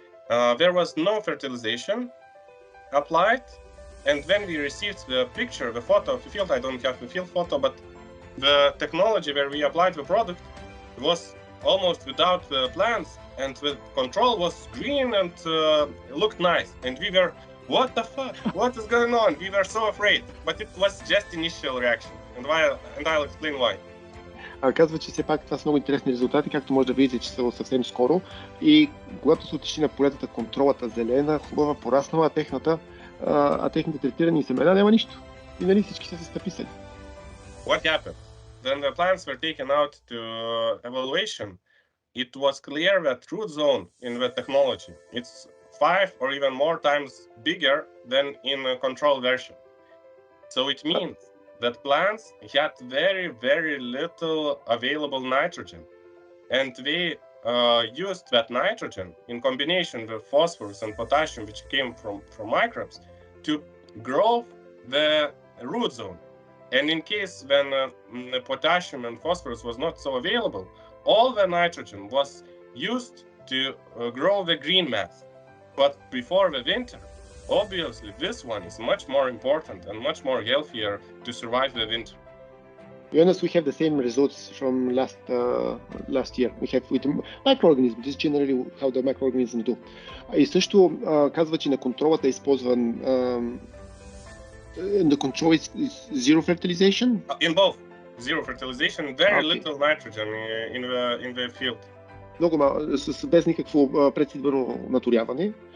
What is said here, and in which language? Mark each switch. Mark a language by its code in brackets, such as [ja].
[en] There was no fertilization applied, and when we received the picture, the photo of the field, I don't have the field photo, but the technology where we applied the product was almost without the plants, and the control was green and looked nice. And we were, what the fuck? What is going on? We were so afraid, but it was just initial reaction, and I'll explain why. [bg] Казва, че все пак това са много интересни резултати, както може да видите, че са съвсем скоро. И когато се отишли на полетата, контролата зелена, хубава, пораснала, а техните третирани семена няма нищо. И нали всички са се стъписали. [en] What happened? Then the plants were taken out to evaluation. It was clear that root zone in the technology, it's 5 or even more times bigger than in a control version. So it means that plants had very, very little available nitrogen. And they used that nitrogen in combination with phosphorus and potassium, which came from microbes, to grow the root zone. And in case when the potassium and phosphorus was not so available, all the nitrogen was used to grow the green mass. But before the winter, obviously this one is much more important and much more healthier to survive the winter. Jonas, we have the same results from last year. We have with microorganisms. This is generally how the microorganisms do. [bg] И също казва, че на контролата е използван [en] the control is zero fertilization? In both. Zero fertilization, very little nitrogen in the field. [bg] Много малко, без никакво предсидбено наторяване.